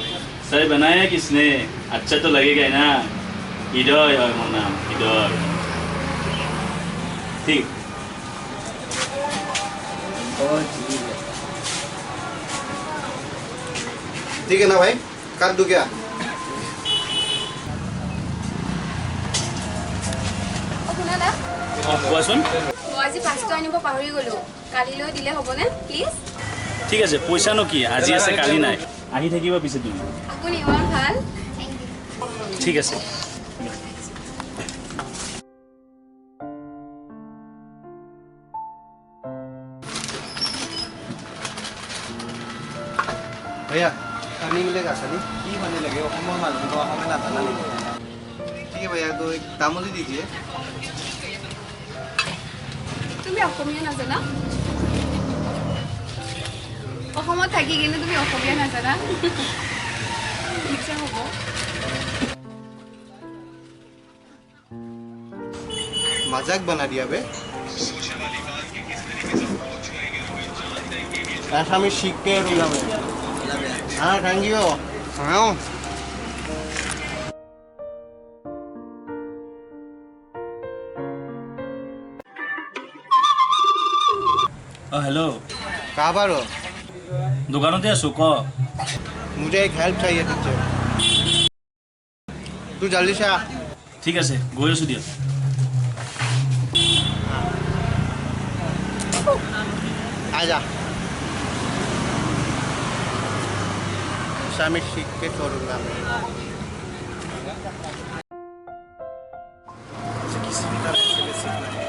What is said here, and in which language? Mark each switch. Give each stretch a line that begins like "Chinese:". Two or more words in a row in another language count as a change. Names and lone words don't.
Hindi: चाय बनाया किसने? अच्छा तो लगेगा ही ना। हृदय है
Assamese: মোৰ নাম
Hindi: हृदय। ठीक ठीक है ना भाई काट दूं क्या?
Assamese: শুনা দা কোৱাচোন। মই আজি পাঁচটা আনিব পাহৰি গলো কালিলৈ দিলে হ'বনে প্লিজ? ঠিক আছে পইচানো কি আজি আছে কালি নাই আহি থাকিবা পিছে তুমি। আপুনি ইমান ভাল। ঠিক আছে
Hindi: भैया पानी मिलेगा सनी?
Assamese: কি পানী লাগে অসমৰ মানুহ অসমে নাজানা নেকি?
Hindi: ठीक है भैया तो एक तामोली दीजिए।
Assamese: তুমি অসমীয়া নাজানা? অসমত থাকি কিন্তু তুমি অসমীয়া নাজানা? ঠিকছে হ'ব।
Hindi: मजाक बना दिया बे। ऐसा मैं सीख के रूंगा मैं। हाँ
English: thank you.
Hindi: हाँ हेलो कहाँ पर हो?
Assamese: দোকানতে আছো ক।
Hindi: मुझे एक हेल्प चाहिए तुझसे। तू जल्दी से आ।
Assamese: ঠিক আছে গৈ আছো দিয়া।
Hindi: आजा। ऐसा मैं सीख के छोड़ूंगा मैं। किसी भी तरह से मैं सीखना है।